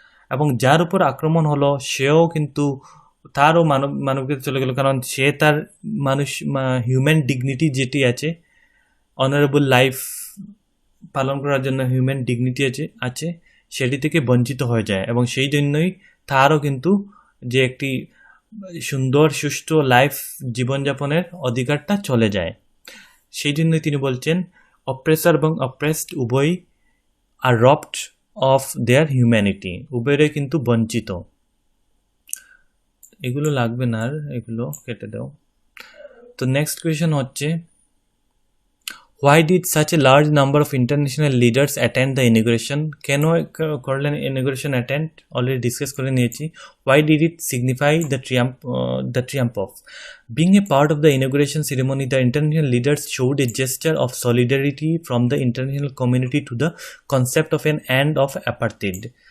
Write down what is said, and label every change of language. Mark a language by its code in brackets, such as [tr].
[bn] এবং যার উপর আক্রমণ হলো সেও কিন্তু তারও মানবিকতা চলে গেল, কারণ সে তার হিউম্যান ডিগনিটি যেটি আছে, অনারেবল লাইফ পালন করার জন্য হিউম্যান ডিগনিটি আছে সেটি থেকে বঞ্চিত হয়ে যায়, এবং সেই জন্যই তারও কিন্তু যে একটি সুন্দর সুষ্ঠু লাইফ জীবনযাপনের অধিকারটা চলে যায়। সেই জন্যই তিনি বলছেন অপ্রেসার এবং অপ্রেসড উভয়ই [en] are robbed of their humanity, [bn] উভয়েরই কিন্তু বঞ্চিত। এগুলো লাগবে না, আর এগুলো কেটে দাও। তো নেক্সট কোয়েশ্চেন হচ্ছে, [en] why did such a large number of international leaders attend the inauguration? [bn] কেন করলেন [en] inauguration attend? [bn] অলরেডি ডিসকাস করে নিয়েছি। [en] Why did it signify the triumph of? Being a part of the inauguration ceremony, the international leaders showed a gesture of solidarity from the international community to the concept of an end of apartheid.